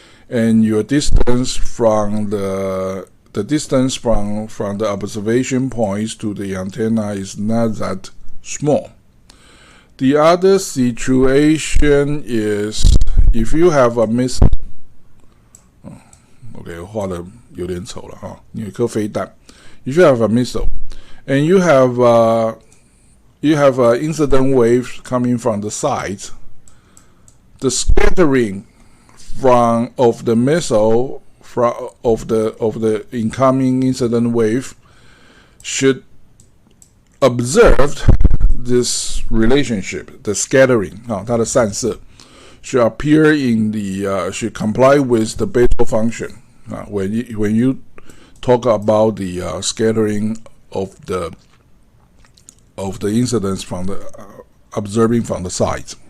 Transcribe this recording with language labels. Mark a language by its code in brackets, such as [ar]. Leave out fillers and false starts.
[en] And your distance from the distance from the observation points to the antenna is not that small. The other situation is if you have a missile. [zh] Okay, 画得有点丑了哈，有一颗飞弹。 [en] If you have a missile and you have an incident wave coming from the sides, the scattering of the missile of the incoming incident wave should observe this relationship, the scattering, [zh] 它的散射 [en] should appear in the should comply with the Bessel function when you talk about the scattering of the incidence from the observing from the sides.